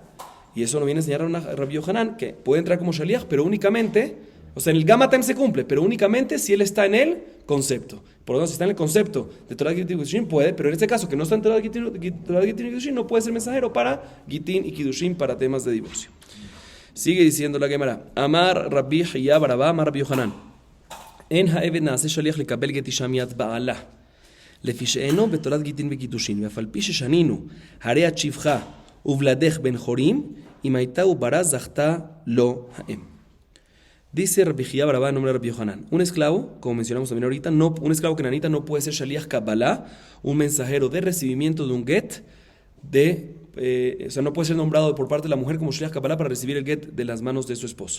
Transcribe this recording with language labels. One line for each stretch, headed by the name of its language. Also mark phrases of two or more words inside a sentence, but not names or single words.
Spanish: Y eso nos viene a enseñar a Rabbi Yohanan, que puede entrar como shaliach, pero únicamente, o sea, en el Gamatem se cumple, pero únicamente si él está en el concepto. Por lo tanto, si está en el concepto de
Hebrew: Torah Gitin
Spanish: y Kiddushin, puede, pero en este caso, que no está en
Hebrew: Torah Gitin
Spanish: y Kiddushin, no puede ser mensajero para Gitin y Kiddushin, para temas de divorcio. Sigue diciendo la Gemara, Amar Rabbi Hiya Barabá, Amar Rabbi Yohanan.
Hebrew: אין העבד נעשה שליח לקבל גט אשה מיד בעלה. לפי שאינו בתורת גיטין וקידושין, ואף על פי ששנינו, הרי את שבחה ובלדך בן חורים, אם הייתה וברה זכתה לו האם.
Spanish: Dice Rabbi Hiya Barabá en nombre de Rabbi Yohanan. Un esclavo, como mencionamos también ahorita, un esclavo kenanita no puede ser
Hebrew: shaliach kabbalah,
Spanish: un mensajero de recibimiento de un get, o sea, no puede ser nombrado por parte de la mujer como
Hebrew: shaliach kabbalah
Spanish: para recibir el get de las manos de su esposo.